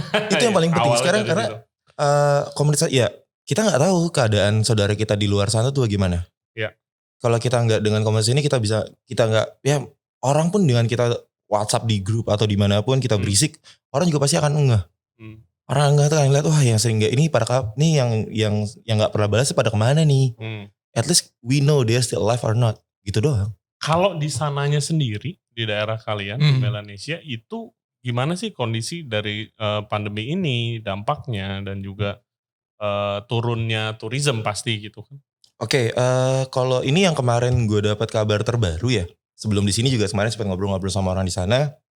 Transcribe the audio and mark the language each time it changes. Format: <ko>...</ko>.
<id>Itu yang paling penting sekarang karena komunitas ya kita gak tahu keadaan saudara kita di luar sana tuh bagaimana. Iya. Kalau kita nggak dengan komunitas ini kita nggak ya orang pun dengan kita WhatsApp di grup atau dimanapun kita berisik orang juga pasti akan enggak. Orang enggak tuh kan ngeliat wah yang sering nggak ini yang nggak pernah balas pada kemana nih.</id> <en>At least we know they're still alive or not</en> <id>gitu doang. Kalau di sananya sendiri di daerah kalian di Melanesia itu gimana sih kondisi dari pandemi ini, dampaknya dan juga turunnya tourism pasti gitu kan. Oke, kalau ini yang kemarin gue dapat kabar terbaru ya. Sebelum di sini juga kemarin sempat ngobrol-ngobrol sama orang di sana.</id>